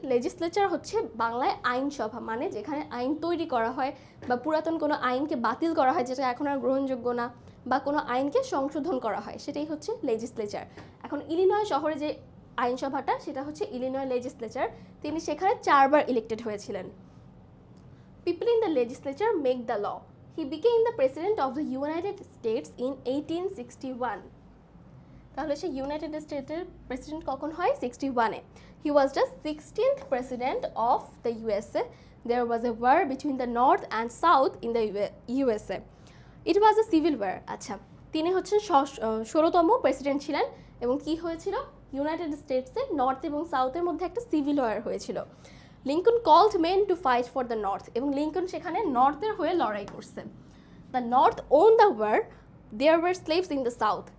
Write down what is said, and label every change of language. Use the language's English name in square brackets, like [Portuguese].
[Bangla] Legislature হচ্ছে বাংলায় আইনসভা, মানে যেখানে আইন তৈরি করা হয় বা পুরাতন কোনো আইনকে বাতিল করা হয় যেটা এখন আর গ্রহণযোগ্য না, বা কোনো আইনকে সংশোধন করা হয়, সেটাই হচ্ছে লেজিসলেচার। এখন ইলিনয় শহরে যে আইনসভাটা সেটা হচ্ছে ইলিনয় লেজিসলেচার, তিনি সেখানে 4বার ইলেক্টেড হয়েছিলেন। [English] People in the legislature make the law. He became the president of the United States in 1861. [Bangla] তাহলে সে ইউনাইটেড স্টেটের প্রেসিডেন্ট কখন হয়? 61-এ। [English] He was the 16th president of the USA. There was a war between the North and South in the USA. It was a civil war. [Bangla] আচ্ছা, তিনি হচ্ছেন 16তম president ছিলেন এবং কি হয়েছিল? ইউনাইটেড স্টেটসে নর্থ এবং সাউথের মধ্যে একটা সিভিল ওয়ার হয়েছিল। [English] Lincoln called men to fight for the north, [Bangla] এবং লিঙ্কন সেখানে নর্থের হয়ে লড়াই করছে। [English] The north won the war, there were slaves in the south.